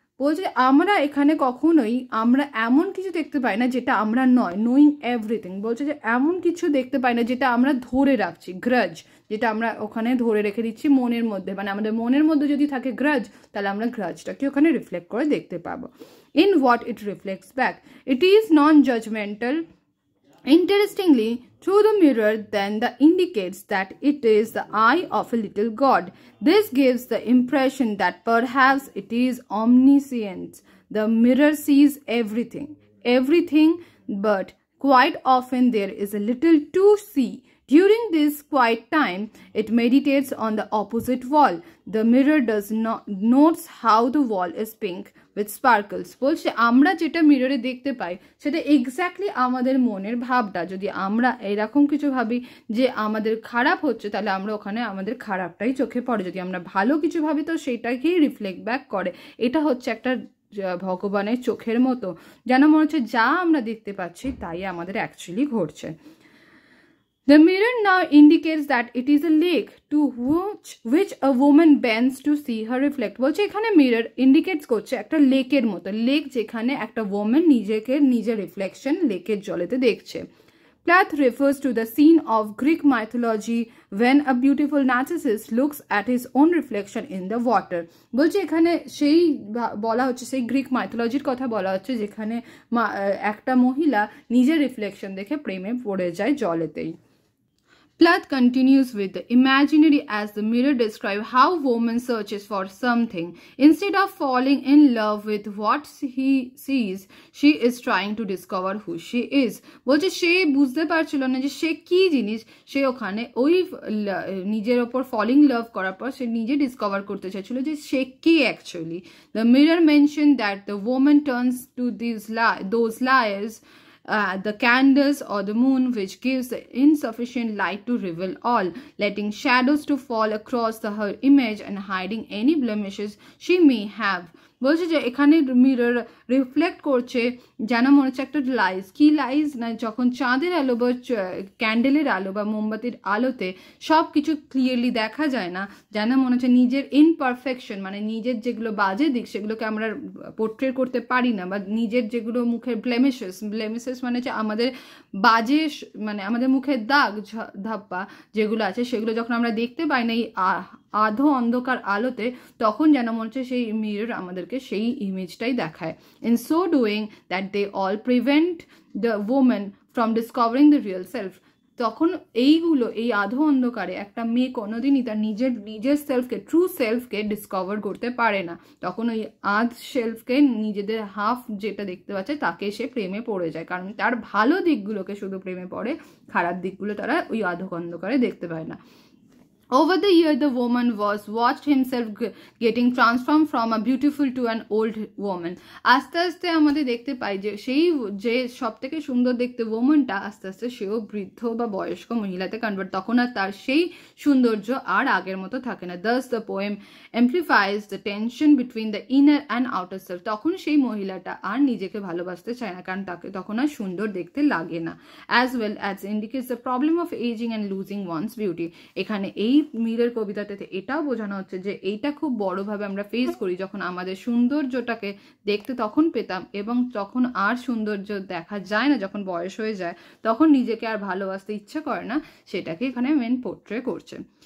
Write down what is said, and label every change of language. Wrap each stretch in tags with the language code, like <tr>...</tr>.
<bn>বলছে আমরা এখানে কখনোই আমরা এমন কিছু দেখতে পাই না যেটা আমরা নয়.</bn> <en>knowing everything</en> <bn>বলছে যে এমন কিছু দেখতে পাই না যেটা আমরা ধরে রাখছি. গ্রাজ যেটা আমরা ওখানে ধরে রেখে দিচ্ছি মনের মধ্যে, মানে আমাদের মনের মধ্যে যদি থাকে গ্রাজ তাহলে আমরা গ্রাজটাকে ওখানে রিফ্লেক্ট করে দেখতে পাবো.</bn> <en>In what it reflects back. It is non-judgmental. Interestingly, through the mirror then that indicates that it is the eye of a little god. This gives the impression that perhaps it is omniscient. The mirror sees everything, but quite often there is a little to see. During this quiet time, it meditates on the opposite wall. The mirror does not notes how the wall is pink with sparkles.</en> <bn>বলছে আমরা যেটা মিররে দেখতে পাই সেটা exactly আমাদের মনের ভাবটা. যদি আমরা এরকম কিছু ভাবি যে আমাদের খারাপ হচ্ছে তাহলে আমরা ওখানে আমাদের খারাপটাই চোখে পড়ে. যদি আমরা ভালো কিছু ভাবি তো সেটাকেই রিফ্লেক্ট ব্যাক করে. এটা হচ্ছে একটা ভগবানের চোখের মতো, যেন মনে হচ্ছে যা আমরা দেখতে পাচ্ছি তাই আমাদের অ্যাকচুয়ালি ঘটছে.</bn> <en>The mirror now indicates that it is a lake to which a woman bends to see her reflect.</en> <bn>বলছে এখানে</bn> <en>mirror indicates</en> <bn>করছে একটা লেকের মতো, লেক যেখানে একটা woman নিজের রিফ্লেকশন লেকের জলেতে দেখছে.</bn> <en>Plath refers to the scene of Greek mythology when a beautiful Narcissus looks at his own reflection in the water.</en> <bn>বলছে এখানে সেই বলা হচ্ছে সেই গ্রিক মাইথোলজির কথা বলা হচ্ছে যেখানে একটা মহিলা নিজের রিফ্লেকশন দেখে প্রেমে পড়ে যায় জলেতেই.</bn> <en>Plath continues with the imaginary as the mirror describes how woman searches for something. Instead of falling in love with what he sees, she is trying to discover who she is.</en> <bn>বলছে সে বুঝতে পারছিল না যে সে কি জিনিস. সে ওখানে ওই নিজের ওপর ফলিং লাভ করার পর সে নিজে ডিসকভার করতে চাইছিল যে সে কি actually.</bn> <en>The mirror mentioned that the woman turns to those liars, the candles or the moon, which gives the insufficient light to reveal all, letting shadows to fall across her image and hiding any blemishes she may have.</en> <bn>বলছে যে এখানে mirror reflect করছে যেন মনে হচ্ছে একটা lies. কি lies না, যখন চাঁদের আলো বা ক্যান্ডেলের আলো বা মোমবাতির আলোতে সব কিছু ক্লিয়ারলি দেখা যায় না, যেন মনে হচ্ছে নিজের ইনপারফেকশন মানে নিজের যেগুলো বাজে দিক সেগুলোকে আমরা পোর্ট্রেট করতে পারি না, বা নিজের যেগুলো মুখের ব্লেমিসেস মানে হচ্ছে আমাদের বাজে মানে আমাদের মুখের দাগ ধাপ্পা যেগুলো আছে সেগুলো যখন আমরা দেখতে পাই না এই আধো অন্ধকার আলোতে, তখন যেন মনে হচ্ছে সেই মিরর আমাদেরকে সেই ইমেজটাই দেখায়।</bn> <en>In so doing that they all prevent the women from discovering the real self.</en> <bn>তখন এইগুলো, এই আধো অন্ধকারে একটা মেয়ে কোনোদিনই তার নিজের সেলফকে, ট্রু সেলফকে ডিসকভার করতে পারে না। তখন ওই সেলফকে, নিজেদের হাফ যেটা দেখতে পাচ্ছে তাকে সে প্রেমে পড়ে যায়, কারণ তার ভালো দিকগুলোকে শুধু প্রেমে পড়ে, খারাপ দিকগুলো তারা ওই আধো অন্ধকারে দেখতে পায় না।</bn> <en>Over the year, the woman watched himself getting transformed from a beautiful to an old woman.</en> <bn>আস্তে আস্তে আমাদের দেখতে পাই যে সেই যে সব থেকে সুন্দর দেখতে ওমেনটা আস্তে আস্তে সেও বৃদ্ধ বা বয়স্ক মহিলাতে কনভার্ট। তখন আর তার সেই সৌন্দর্য আর আগের মতো থাকে না।</bn> <en>Thus the poem amplifies the tension between the inner and outer self.</en> <bn>তখন সেই মহিলাটা আর নিজেকে ভালোবাসতে চায় না, কারণ তাকে তখন আর সুন্দর দেখতে লাগে না।</bn> <en>As well as indicates the problem of aging and losing one's beauty.</en> <bn>এখানে এই মিরের কবিতাটাতে এটাও বোঝানো হচ্ছে যে এইটা খুব বড়ভাবে আমরা ফেস করি, যখন আমাদের সৌন্দর্যটাকে দেখতে তখন পেতাম এবং তখন আর সৌন্দর্য দেখা যায় না, যখন বয়স হয়ে যায় তখন নিজেকে আর ভালোবাসতে ইচ্ছা করে না, সেটাকে এখানে মেন পোর্ট্রে করছে।</bn>